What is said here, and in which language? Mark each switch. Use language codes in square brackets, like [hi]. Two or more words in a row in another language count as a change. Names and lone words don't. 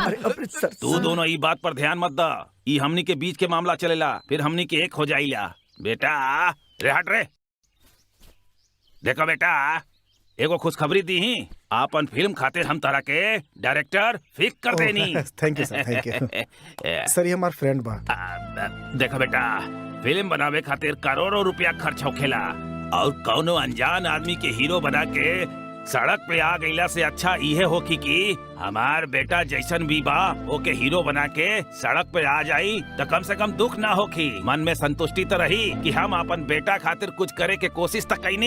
[bho] सर, तू दोनों ई बात पर ध्यान मत दा। ई हमनी के बीच के मामला चलेला, फिर हमनी के एक हो जाइला। बेटा रे, हट रे। देखो बेटा, एगो खुशखबरी दी ही। आपन फिल्म खातिर हम तरह के डायरेक्टर फिक्स कर देनी। [en] thank you sir, thank you sir. [bho] ये हमार फ्रेंड बा। देखो बेटा, फिल्म बनावे खातिर करोड़ों रुपया खर्च होखेला, और कौनो अनजान आदमी के हीरो बना के सड़क पे आ गईला से अच्छा इहे हो कि हमार बेटा जैसन भी बा ओके हीरो बना के सड़क पे आ जाई तो कम से कम दुख ना होखी, मन में संतुष्टि तो रही कि हम अपन बेटा खातिर कुछ करे के कोशिश तक कईनी।